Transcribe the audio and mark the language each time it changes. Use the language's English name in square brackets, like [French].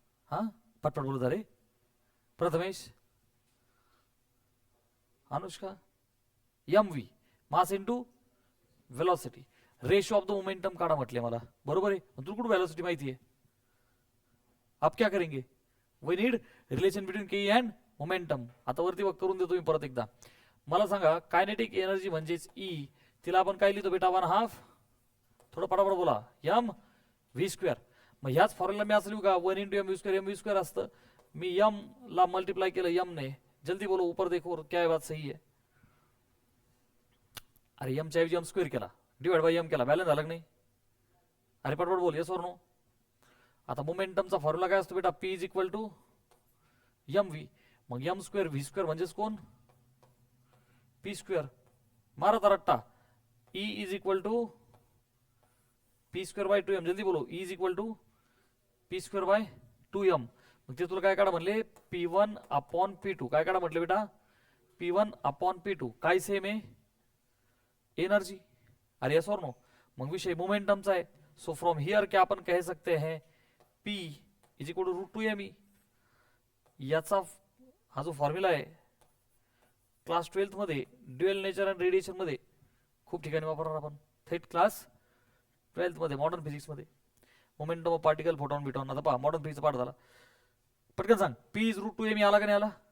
[Marathi] हा पटपट बोलत रे. Prathamesh, Anushka, mv mass into velocity, ratio of the momentum काढा म्हटले मला, बरोबर आहे. तुला कुठं वेलोसिटी माहिती आहे. [Hindi] आप क्या करेंगे, [English] We need relation between K and momentum. [Marathi] आता वरती बघ करून देतो मी परत एकदा. मला सांगा कायनेटिक एनर्जी म्हणजेच ई, तिला आपण काय लिहितो बेटा, 1/2, थोडं पटापट बोला, एम व्ही स्क्वेअर. मग ह्याच फॉर्म्युला मी असं लिहू का, 1 × mv². असतं. मी एम ला मल्टीप्लाय केलं एम ने. [Hindi] जल्दी बोलो, ऊपर देखो क्या बात सही है. [Marathi] अरे एम च्या ऐवजी एम स्क्वेअर केला, डिवाइड बाय एम केला, बॅलन्स झाला नाही. अरे पटपट बोल, येस और नो. आता मोमेंटमचा फॉर्म्युला काय असतो बेटा, P is equal to M V. मग m² v² म्हणजेच कोण, p². मारा रट्टा. [English] E is equal to p²/2m. [Hindi] जल्दी बोलो, [English] E is equal to p²/2m. [Marathi] मग ते तुला काय काढा म्हणले, P1/P2. काय काढा म्हटले बेटा, P1/P2. काय सेम आहे, एनर्जी. अरे यस और नो. मग विषय मोमेंटमचा आहे. [English] so from here [Hindi] क्या अपन कह सकते हैं, [English] P is equal to √2me. [Marathi] याचा हा जो फॉर्म्युला आहे क्लास 12th मध्ये ड्युअल नेचर अँड रेडिएशन मध्ये खूप ठिकाणी वापरणार आपण, थेट क्लास 12th मध्ये मॉडर्न फिजिक्स मध्ये. Momentum of particle photon बिटॉन. आता पहा मॉडर्न फिजिक्सचा पाठ झाला. पटकन सांग पी इज रूट 2 एम आला का नाही आला?